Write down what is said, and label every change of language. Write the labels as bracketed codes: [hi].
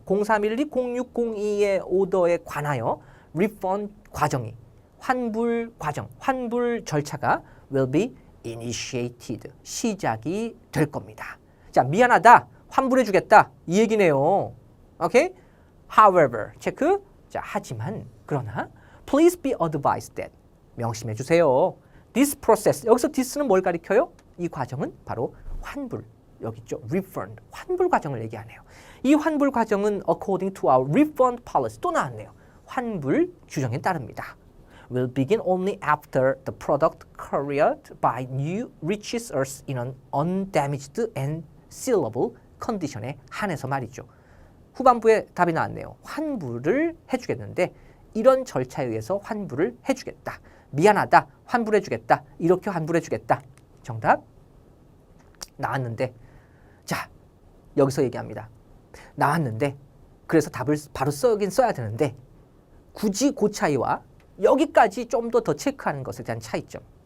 [ko] 0312-0602의 오더에 관하여 refund 과정이, 환불 과정, 환불 절차가 [en] will be initiated. [ko] 시작이 될 겁니다. 자, 미안하다, 환불해주겠다. 이 얘기네요. 오케이? [en] However, [ko] 체크. 자, 하지만, 그러나, [en] please be advised that. [ko] 명심해 주세요. [en] This process. [ko] 여기서 this는 뭘 가리켜요? 이 과정은 바로 환불. 여기 있죠. refund. 환불 과정을 얘기하네요. 이 환불 과정은 [en] according to our refund policy. [ko] 또 나왔네요. 환불 규정에 따릅니다. [en] Will begin only after the product carried by you reaches us in an undamaged and sealable condition에 [ko] 한해서 말이죠. 후반부에 답이 나왔네요. 환불을 해주겠는데 이런 절차에 의해서 환불을 해주겠다. 미안하다. 환불해주겠다. 이렇게 환불해주겠다. 정답 나왔는데, 자, 여기서 얘기합니다. 나왔는데 그래서 답을 바로 써야 되는데 굳이 그 차이와 여기까지 좀 더 체크하는 것에 대한 차이점.